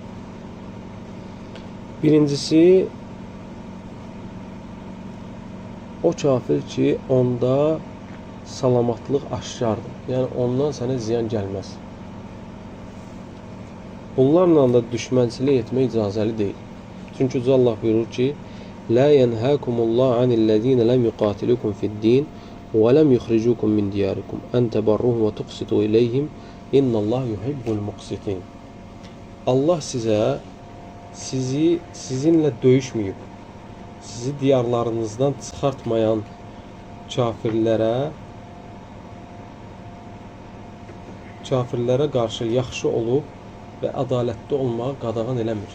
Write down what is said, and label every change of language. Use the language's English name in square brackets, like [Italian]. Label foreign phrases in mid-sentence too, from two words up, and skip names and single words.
[Azerbaijani] Birincisi, o kafir ki, onda salamatlıq aşkardır. Yəni, ondan sənə ziyan gəlməz. Bunlarla da düşmənçilik etmək icazəli deyil. Çünki Uca Allah buyurur ki, [Arabic] لَا يَنْهَاكُمُ اللّٰهُ عَنِ الَّذ۪ينَ لَمْ يُقَاتِلُكُمْ فِي الدِّينِ وَلَمْ يُخْرِجُوكُمْ مِنْ دِيَارِكُمْ أَنْ تَبَرُّهُمْ وَتُقْسِطُوا إِلَيْهِمْ إِنَّ اللّٰهُ يُحِبُّ الْمُقْسِطِينَ. [Azerbaijani] Allah sizinlə döyüşməyib, sizi diyarlarınızdan çıxartmayan kafirlərə qarşı yaxşı olub və ədalətli olmağı qadağan eləmir.